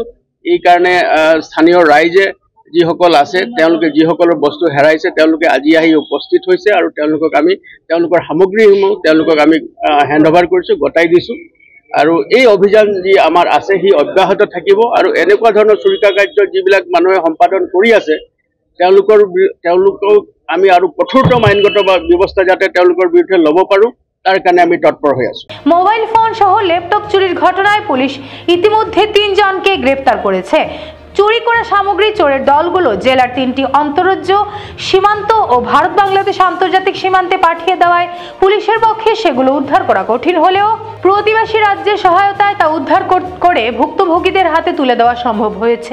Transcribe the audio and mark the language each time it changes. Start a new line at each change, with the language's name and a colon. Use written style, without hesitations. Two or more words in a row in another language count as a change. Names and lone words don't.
Assamese: এই কাৰণে স্থানীয় ৰাইজে যিসকল আছে, তেওঁলোকে যিসকলৰ বস্তু হেৰাইছে, তেওঁলোকে আজি আহি উপস্থিত হৈছে আৰু তেওঁলোকৰ সামগ্ৰীসমূহ তেওঁলোকক আমি হেণ্ডঅভাৰ কৰিছোঁ, গতাই দিছোঁ। আৰু এই অভিযান যি আমাৰ আছে সি অব্যাহত থাকিব। আৰু এনেকুৱা ধৰণৰ চুৰিকা কাৰ্য যিবিলাক মানুহে সম্পাদন কৰি আছে, তেওঁলোকক আমি আৰু কঠোৰতম আইনগত ব্যৱস্থা যাতে তেওঁলোকৰ বিৰুদ্ধে ল'ব পাৰোঁ,
Bangla: তার কারণে আমি তৎপর হয়ে আছি। মোবাইল ফোন সহ ল্যাপটপ চুরির ঘটনায় পুলিশ ইতিমধ্যে 3 জনকে গ্রেফতার করেছে। চুরি করা সামগ্রী চোরের দলগুলো জেলার 3টি অন্তররাজ্য সীমান্ত ও ভারত বাংলাদেশ আন্তর্জাতিক সীমান্তে পাঠিয়ে দেওয়ায় পুলিশের পক্ষে সেগুলো উদ্ধার করা কঠিন হলেও প্রতিবেশী রাজ্যের সহায়তায় তা উদ্ধার করে ভুক্তভোগীদের হাতে তুলে দেওয়া সম্ভব হয়েছে।